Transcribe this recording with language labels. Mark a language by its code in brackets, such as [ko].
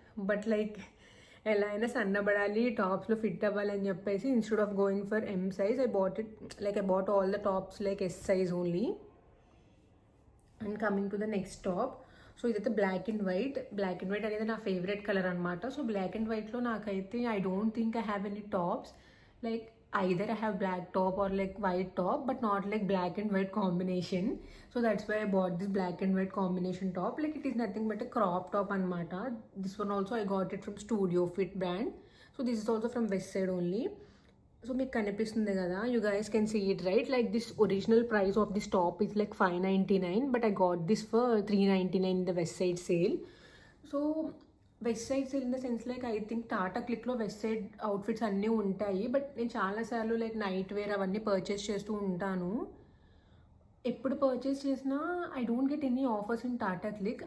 [en] but like [te] ఎలా అయినా సన్నబడాలి, టాప్స్లో fit అవ్వాలి అని చెప్పేసి [en] Instead of going for M size I bought all the tops like S size only. And coming to the next top. So [te] ఇదైతే [en] black and white [te] అనేది నా [en] favourite colour [te] అనమాట. [en] so black and వైట్లో [te] నాకైతే [en] I don't think I have any tops. లైక్ either I have black top or like white top, but not like black and white combination. So that's why I bought this black and white combination top. Like it is nothing but a crop top [te] anmata. [en] This one also I got it from Studio Fit brand. So this is also from West Side only. So [te] meeku kanipistundi kada, [en] you guys can see it, right? Like this original price of this top is like $599, but I got this for $399 in the West Side sale. So West Side sale in the sense like I think Tata క్లిక్లో West Side outfits [te] అన్నీ ఉంటాయి, [en] but [te] నేను చాలాసార్లు [en] like nightwear [te] అవన్నీ purchase చేస్తూ ఉంటాను. ఎప్పుడు purchase చేసినా [en] I don't get any offers in Tata Cliq.